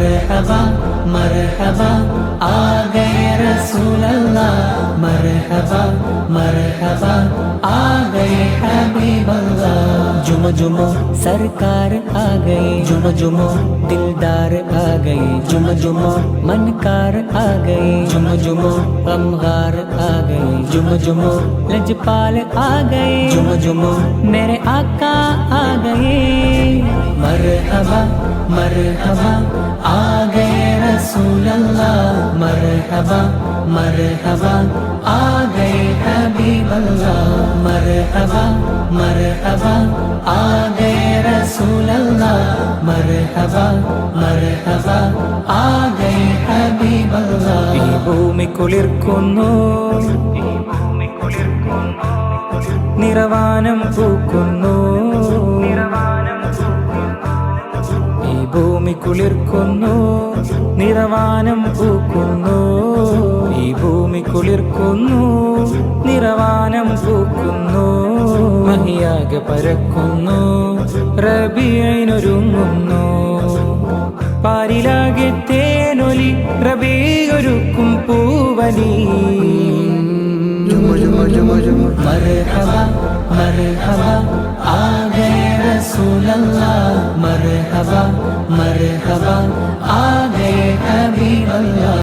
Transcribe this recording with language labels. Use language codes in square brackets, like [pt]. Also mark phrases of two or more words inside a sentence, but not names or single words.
[ur] مرحبا مرحبا آ گئے رسول اللہ، مرحبا مرحبا آ گئے حبیب اللہ. جھومو جھومو سرکار آ گئے، جھومو جھومو دلدار آ گئے، جھومو جھومو منکار آ گئے، جھومو جھومو غمخوار آ گئے، جھومو جھومو لجپال آ گئے، جھومو جھومو میرے آقا آ گئے. مرحبا مرحبا آ گئے رسول اللہ، مرحبا مرحبا آ گئے حبیب اللہ، مرحبا مرحبا آ گئے رسول اللہ، مرحبا مرحبا آ گئے حبیب اللہ. [ml] ഈ ഭൂമി കുളിർക്കുന്നു, നിറവാനം പൂക്കുന്നു, ഈ ഭൂമി കുളിർക്കുന്നു, നിറവാനം പൂക്കുന്നു, ഈ ഭൂമി കുളിർക്കുന്നു, നിറവാനം പൂക്കുന്നു, മഹിയാകെ പരക്കുന്നു, റബീഇനൊരുങ്ങുന്നു, പാരിലാകെ തേനൊലി, റബീഒരുക്കും പൂവലി। [ur] مرحبا مرحبا آ گئے رسول اللہ، مرحبا مرحبا آ گئے حبیب اللہ.